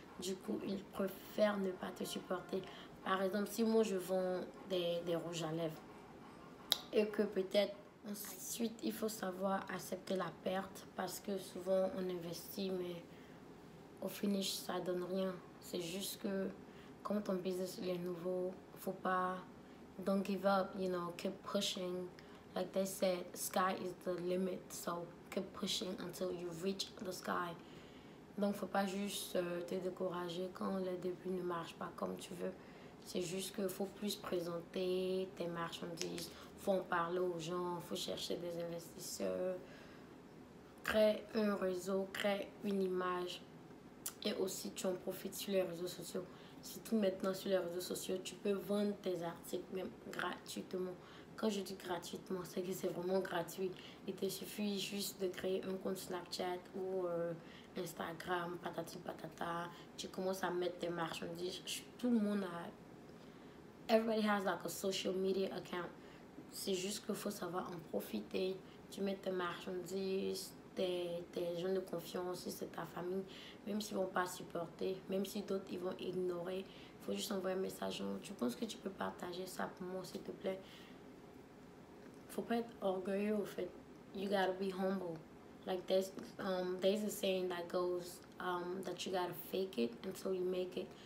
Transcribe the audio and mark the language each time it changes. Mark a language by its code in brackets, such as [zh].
[fr] Du coup, ils préfèrent ne pas te supporter. Par exemple, si moi je vends des rouges à lèvres et que peut-être ensuite il faut savoir accepter la perte parce que souvent on investit mais au finish ça donne rien. C'est juste que comme ton business est nouveau, faut pas, [en] don't give up, keep pushing. Like they said, sky is the limit, so keep pushing until you reach the sky. [fr] Donc faut pas juste te décourager quand le début ne marche pas comme tu veux. C'est juste qu'il faut plus présenter tes marchandises, faut en parler aux gens, faut chercher des investisseurs, crée un réseau, crée une image. Et aussi, tu en profites sur les réseaux sociaux. Surtout maintenant sur les réseaux sociaux, tu peux vendre tes articles même gratuitement. Quand je dis gratuitement, c'est que c'est vraiment gratuit. Il te suffit juste de créer un compte Snapchat ou Instagram, patati patata. Tu commences à mettre tes marchandises. Tout le monde a... [en] Everybody has like a social media account. [fr] C'est juste qu'il faut savoir en profiter. Tu mets tes marchandises, tes gens de confiance, si c'est ta famille, même s'ils ne vont pas supporter, même si d'autres ils vont ignorer, il faut juste envoyer un message. Tu penses que tu peux partager ça pour moi, s'il te plaît? Faut pas être orgueilleux, au fait. [en] You gotta be humble. Like there's a saying that goes that you gotta fake it until you make it.